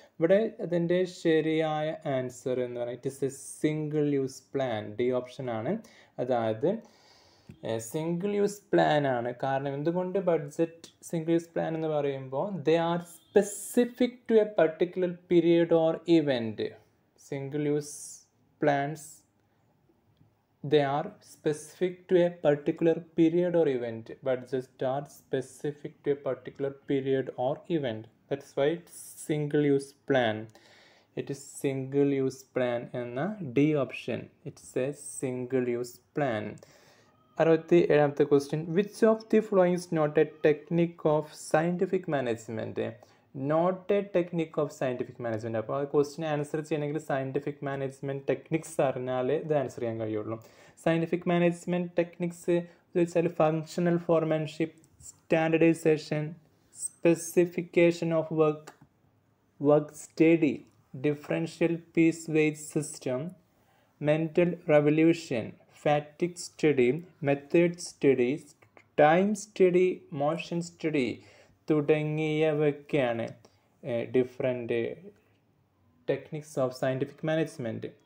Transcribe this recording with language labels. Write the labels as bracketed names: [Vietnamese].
[Malayalam] ഇവിടെ അതിൻ്റെ ശരിയായ ആൻസർ എന്ന് പറയുന്നത് [English] It is a single use plan. [Malayalam] D option ആണ്. അതായത് സിംഗിൾ യൂസ് പ്ലാൻ ആണ്. കാരണം എന്തുകൊണ്ട് ബഡ്ജറ്റ് സിംഗിൾ യൂസ് പ്ലാൻ എന്ന് പറയുമ്പോൾ [English] They are specific to a particular period or event. Single use plans they are specific to a particular period or event. Budgets are specific to a particular period or event. That's why it's single use plan. It is single use plan എന്ന D option. It's a single use plan. 67th question, which of the following is not a technique of scientific management? Not a technique of scientific management. [Malayalam] അപ്പോൾ ആ ക്വസ്റ്റിന് answer ചെയ്യണമെങ്കിൽ scientific management techniques അറിഞ്ഞാൽ ഇത് answer ചെയ്യാൻ കഴിയുള്ളൂ. Scientific management techniques ചോദിച്ചാൽ functional foremanship, standardisation, specification of work study, differential piece weight system, mental revolution, ഫാറ്റിക് study, method study, time study, motion study തുടങ്ങിയവയൊക്കെയാണ് different techniques of scientific management.